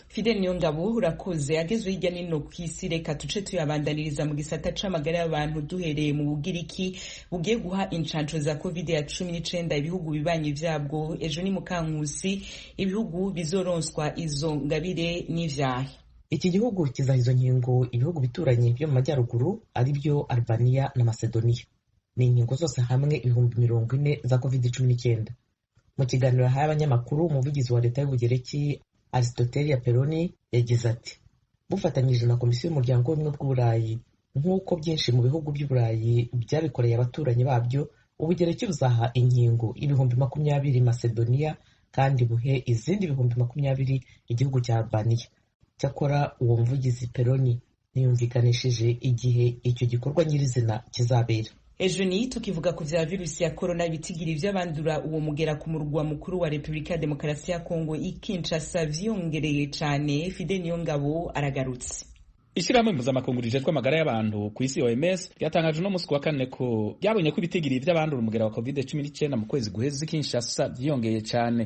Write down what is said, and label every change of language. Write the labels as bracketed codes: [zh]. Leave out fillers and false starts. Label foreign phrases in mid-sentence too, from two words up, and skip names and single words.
[rn] Fidel Niyongabo urakoze. Agezwe hirya nino kw'isi, reka tuce tuyabandaniriza mu gisata c'amagara y'abantu duhereye mu Bugiriki bugiye guha incanco za COVID-19 ibihugu bibanyi vyabwo. Ejo ni Mukankusi ibihugu bizoronswa izo ngabire n'ivyahe. [rw] Iki gihugu kizaha izo nkingo ibihugu bituranye byo mu majyaruguru ari byo Albania na Macedonia. Ni inkingo zose hamwe 40,000 za COVID-19. Mu kiganiro yahaye abanyamakuru, umuvugizi wa leta y'Ubugereki Aristotelia Peroni yagize ati: bufatanyije na Komisiyo y'Umuryango w'Ubumwe bw'Uburayi nk'uko byinshi mu bihugu by'Uburayi byabikoreye abaturanyi babyo, Ubugereki buzaha inkingo 20,000 Macedonia kandi buhe izindi 20,000 igihugu cya Albania. Cyakora uwo muvugizi Peroni ntiyumvikanishije igihe icyo gikorwa nyirizina kizabera. [rn] ejo ni tukivuga ku vya virusi ya corona ibitigiri vy'abandura uwo mugera ku murwa mukuru wa Republika ya Demokarasi ya Kongo Kinshasa vyongereye cane. Fide Niyongabo aragarutse. Ishirahamwe mpuzamakungu rijejwe amagara y'abantu ku isi OMS ryatangaje no musi wa kane ko byabonye ko ibitigiri vy'abandura umugera wa COVID-19 mu kwezi guheze Kinshasa vyongeye cane.